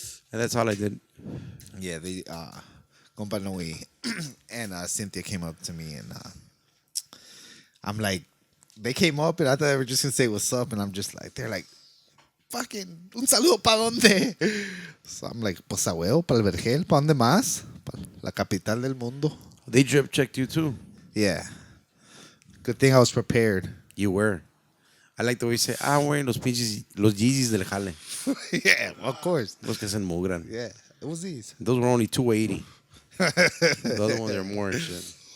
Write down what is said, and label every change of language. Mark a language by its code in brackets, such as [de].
[en] And that's all I did. Yeah, they Compa Noe and Cynthia came up to me and I'm like, they came up and I thought they were just gonna say what's up, and I'm just like, they're like, fucking [es] un saludo pa donde. [en] So I'm like, [es] pues a huevo, pa el Vergel, pa donde más, pa la capital del mundo. [en] They drip checked you too. Yeah, good thing I was prepared. You were. I like the way you say, I'm wearing [es] los pinches, los Yeezys del jale. [en] Yeah, of course. [es] Los que se mugran. [en] Yeah, it was these. Those were only 280. The other ones are more and shit.